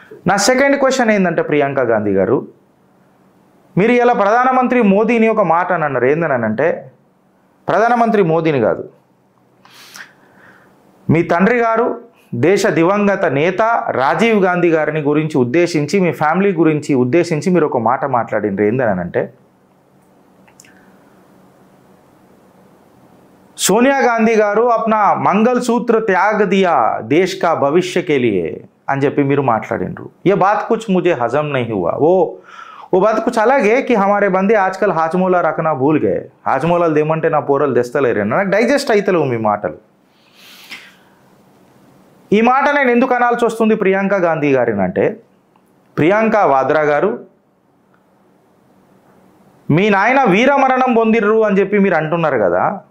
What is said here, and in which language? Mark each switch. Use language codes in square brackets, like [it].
[te] నా second question ఏంటంటే, ప్రియాంక గాంధీ గారు, మీరు ఇలా ప్రధానమంత్రి మోదీని ఒక మాట అని అన్నారు. ఏందనంటే, ప్రధానమంత్రి మోదీని కాదు, మీ తండ్రి గారు దేశ దివంగత నేత రాజీవ్ గాంధీ గారిని గురించి ఉద్దేశించి, మీ ఫ్యామిలీ గురించి ఉద్దేశించి మీరు ఒక మాట మాట్లాడినారు. ఏందనంటే, [hi] सोनिया गांधी गारू अपना मंगलसूत्र त्याग दिया देश का भविष्य के लिए [te] అని చెప్పి మీరు మాట్లాడినరు. [hi] ये बात कुछ मुझे हजम नहीं हुआ. वो बात कुछ अलग है कि हमारे बंदे आजकल हाजमोला रखना भूल गए. [te] हाजमोलाలు దేమంటే నా పోరలు తెస్తలేరు. నాకు డైజెస్ట్ అయితలేవు మీ మాటలు. ఈ మాట నేను ఎందుకు అనాల్సి వస్తుంది ప్రియాంక గాంధీ గారిని అంటే, ప్రియాంక వాద్రా గారు, మీ నాయన వీరమరణం పొందిర్రు అని చెప్పి మీరు అంటున్నారు కదా.